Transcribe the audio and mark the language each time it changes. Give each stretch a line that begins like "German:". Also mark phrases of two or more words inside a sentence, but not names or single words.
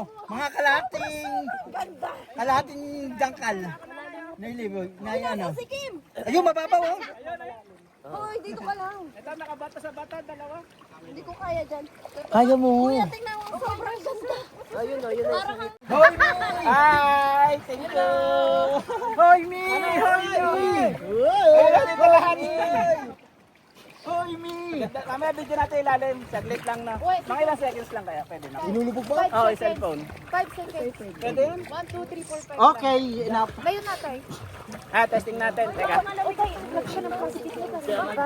Filipino: Mga kalahating dangkal. Nailibog, na ano. Si Kim! Ayun, mababaw, oh. Hoy, dito ka lang. Ito, nakabata sa bata, dalawa. Hindi ko kaya dyan. Kaya mo. Kuya, tingnan mo. Sobrang ganda. Ayun, ayun. Parang ang... Hoy, Mi!
English: Hi! Thank you!
Filipino: Hoy, Mi! Hoy, Mi! Hoy, dito lahat, Mi! Hoy, Mi! Mamaya video natin ilalim. Saglit lang na. Wait, Mga ilang seconds lang kaya. Pwede na. Inulubog ba? Oo, cellphone. 5 seconds. Pwede yun? 1, 2, 3, 4, 5.
English: Okay, enough.
Filipino: Ngayon na tayo. Testing natin. Teka. Okay, lagyan ng positive na tayo.